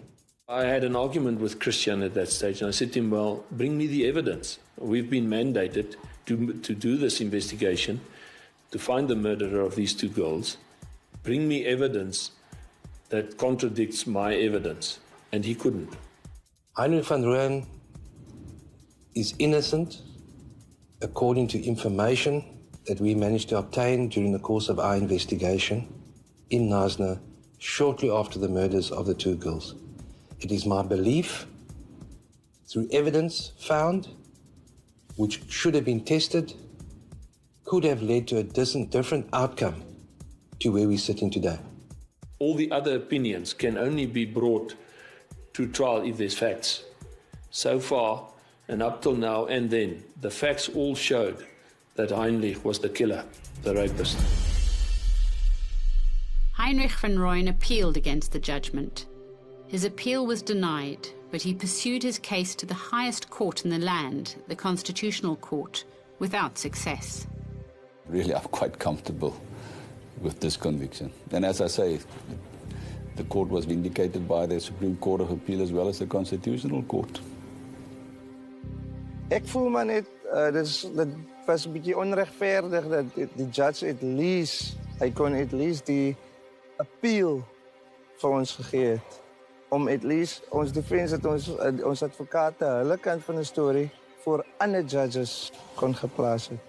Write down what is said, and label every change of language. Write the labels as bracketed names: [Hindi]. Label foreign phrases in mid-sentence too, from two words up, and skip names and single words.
[English] I had an argument with Christian at that stage, and I said to him, well, bring me the evidence. We've been mandated to do this investigation, to find the murderer of these two girls. Bring me evidence that contradicts my evidence. And he couldn't. Heinrich van Rooyen is innocent according to information that we managed to obtain during the course of our investigation in Knysna shortly after the murders of the two girls. It is my belief, through evidence found, which should have been tested, could have led to a different outcome to where we're sitting today. All the other opinions can only be brought to trial if there's facts. So far, and up till now and then, the facts all showed that Heinrich was the killer, the rapist. Heinrich van Rooyen appealed against the judgment. His appeal was denied, but he pursued his case to the highest court in the land, the Constitutional Court, without success. Really, I'm quite comfortable with this conviction. And as I say, the court was vindicated by the Supreme Court of Appeal as well as the Constitutional Court. [Afrikaans] Ek voel maar net, dit was 'n bietjie onregverdig dat die judge [English] at least, [Afrikaans] hy kon [English] at least [Afrikaans] die appeal vir ons gegee het. Om [English] at least [Afrikaans] ons defense, dat ons advokate hulle kant van die storie voor ander judges kon geplaas het.